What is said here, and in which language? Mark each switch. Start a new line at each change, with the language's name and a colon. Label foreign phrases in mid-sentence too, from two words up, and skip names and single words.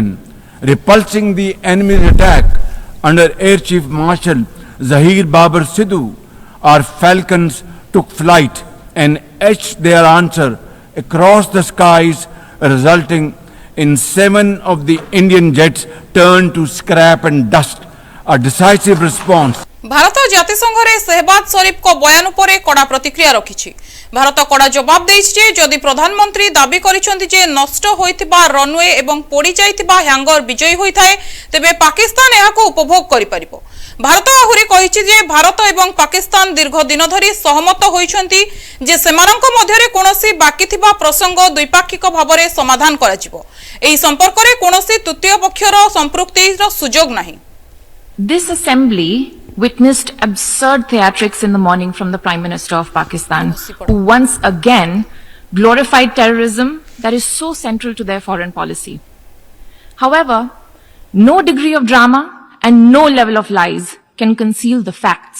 English: Repulsing the enemy's attack under Air Chief Marshal Zahir Babar Sidhu, our falcons took flight and etched their answer across the skies, resulting in 7 of the Indian jets turned to scrap and dust. A decisive response
Odia: ଭାରତ ଜାତିସଂଘରେ ଶହବାଜ ଶରୀଫ କୋ ବୟାନ ଉପରେ କଡ଼ା ପ୍ରତିକ୍ରିୟା ରଖିଛି। ଭାରତ କଡ଼ା ଜବାବ ଦେଛି ଯେ ଯଦି ପ୍ରଧାନମନ୍ତ୍ରୀ ଦାବି କରିସେନ୍ତି ଯେ ନଷ୍ଟ ହୋଇଥିବା ରନୱେ ଏବଂ ପୋଡ଼ି ଯାଇଥିବା ହ୍ୟାଙ୍ଗର ବିଜୟୀ ହୋଇଥାଏ ତେବେ ପାକିସ୍ତାନ ଏହାକୁ ଉପଭୋଗ କରି ପାରିବ। ଭାରତ ଆହୁରି କହିଛି ଯେ ଭାରତ ଏବଂ ପାକିସ୍ତାନ ଦୀର୍ଘ ଦିନ ଧରି ସହମତ ହୋଇଛନ୍ତି ଯେ ସେମାନଙ୍କ ମଧ୍ୟରେ କୌଣସି ବାକି ଥିବା ପ୍ରସଙ୍ଗ ଦ୍ୱିପାକ୍ଷିକ ଭାବରେ ସମାଧାନ କରାଯିବ। ଏହି ସମ୍ପର୍କରେ କୌଣସି ତୃତୀୟ ପକ୍ଷର ସମ୍ପୃକ୍ତିର ସୁଯୋଗ ନାହିଁ।
English: This assembly witnessed absurd theatrics in the morning from the Prime Minister of Pakistan, who once again glorified terrorism that is so central to their foreign policy. However, no degree of drama and no level of lies can conceal the facts.